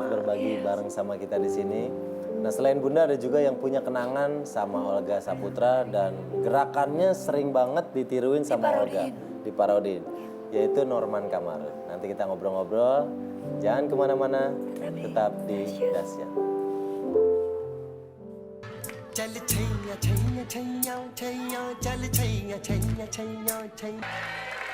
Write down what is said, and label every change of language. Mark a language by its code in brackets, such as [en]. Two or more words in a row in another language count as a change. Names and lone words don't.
[id] Dahsyat berbagi bareng sama kita di sini. Nah selain Bunda ada juga yang punya kenangan sama Olga Saputra dan gerakannya sering banget ditiruin sama Olga. Diparodin. Yaitu Norman Kamarun. Nanti kita ngobrol-ngobrol. Jangan kemana-mana, tetap di Dahsyat. [hi] चल छैया छैया छैया छैया चल छैया छैया छैया छैया